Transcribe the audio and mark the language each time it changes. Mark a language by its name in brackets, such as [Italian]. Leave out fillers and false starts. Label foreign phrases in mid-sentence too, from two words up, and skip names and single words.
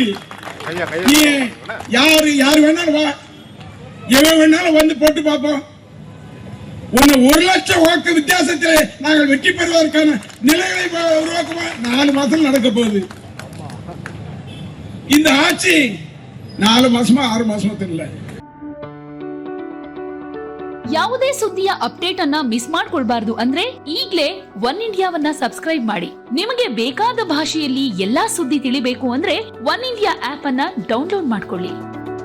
[Tamil] நீ யாரு வேணாலும் வா, எவன் வேணாலும் வந்து போட்டு பார்ப்போம். 1 லட்சம் வாக்கு வித்தியாசத்தில் நாங்கள் வெற்றி பெறுவதற்கான நிலைகளை உருவாக்குமா 4 மாசம் நடக்க போகுது. இந்த ஆட்சி 4 மாசமா 6 ಮಾಸமா தெரியல. [Kannada] ಯಾವುದೇ ಸುದ್ದಿಯ ಅಪ್ಡೇಟ್ ಅನ್ನ ಮಿಸ್ ಮಾಡ್ಕೊಳ್ಬಾರ್ದು ಅಂದ್ರೆ ಈಗ್ಲೇ ಒನ್ ಇಂಡಿಯಾವನ್ನ ಸಬ್ಸ್ಕ್ರೈಬ್ ಮಾಡಿ. ನಿಮಗೆ ಬೇಕಾದ ಭಾಷೆಯಲ್ಲಿ ಎಲ್ಲಾ ಸುದ್ದಿ ತಿಳಿಬೇಕು ಅಂದ್ರೆ ಒನ್ ಇಂಡಿಯಾ ಆಪ್ ಅನ್ನ ಡೌನ್ಲೋಡ್ ಮಾಡ್ಕೊಳ್ಳಿ.